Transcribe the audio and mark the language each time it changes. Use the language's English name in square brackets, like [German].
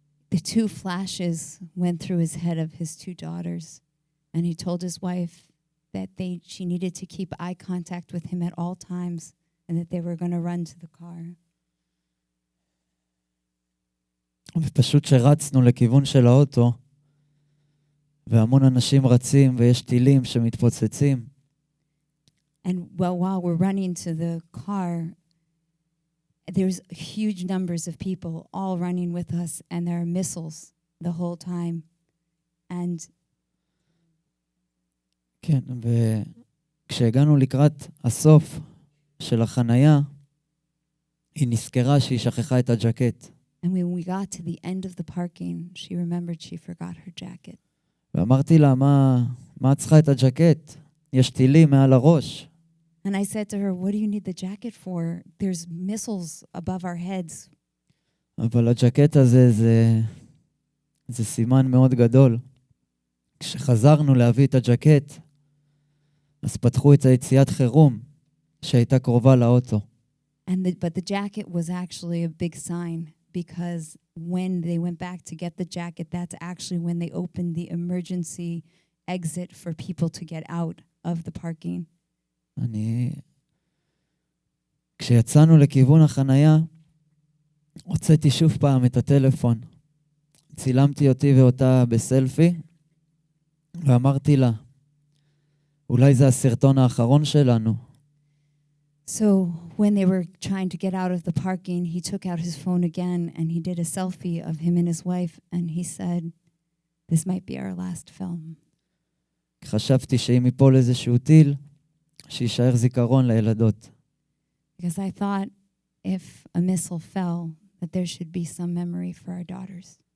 [English] The two flashes went through his head of his two daughters, and he told his wife that she needed to keep eye contact with him at all times, and that they were going to run to the car. [Hebrew] ופשוט שרצנו לכיוון של האוטו, והמון אנשים רצים, ויש טילים שמתפוצצים. [English] And while we're running to the car, there's huge numbers of people all running with us, and there are missiles the whole time. And [Hebrew] כן, וכשהגענו לקראת הסוף של החנייה, היא נזכרה שהיא שכחה את הג'קט. [English] And when we got to the end of the parking, she remembered she forgot her jacket. [Hebrew] ואמרתי לה, מה את צריכה את הג'קט? יש טילים מעל הראש. [English] And I said to her, what do you need the jacket for? There's missiles above our heads. [Hebrew] אבל הג'קט הזה זה סימן מאוד גדול. כשחזרנו להביא את הג'קט, אז פתחו את היציאת חירום שהייתה קרובה לאוטו. [English] But the jacket was actually a big sign, because when they went back to get the jacket, that's actually when they opened the emergency exit for people to get out of the parking. [Hebrew] כשיצאנו לכיוון החנייה, הוצאתי שוב פעם את הטלפון. צילמתי אותי ואותה בסלפי, ואמרתי לה, אולי זה הסרטון האחרון שלנו. [English] So when they were trying to get out of the parking, he took out his phone again and he did a selfie of him and his wife, and he said, this might be our last film. [Hebrew] חשבתי שאם ייפול איזשהו טיל, שישאר זיכרון לילדות. [English] Because I thought if a missile fell, that there should be some memory for our daughters.